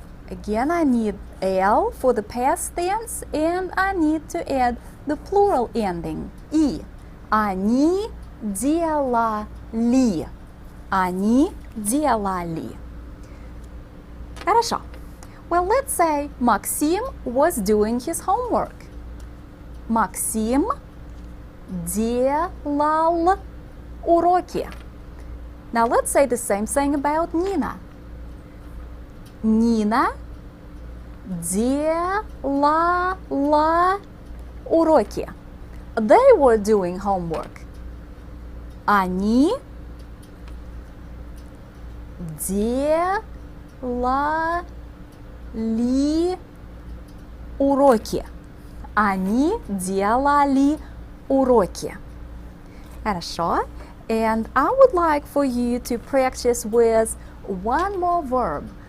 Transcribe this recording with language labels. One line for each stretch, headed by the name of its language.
English: Again, I need L for the past tense, and I need to add the plural ending.
Russian: И. Они делали. Они делали. Хорошо.
English: Well, let's say Maxim was doing his homework.
Russian: Maxim делал уроки.
English: Now let's say the same thing about Nina.
Russian: Nina делала уроки.
English: They were doing homework.
Russian: Они делали уроки. Они делали уроки. Хорошо.
English: And I would like for you to practice with one more verb.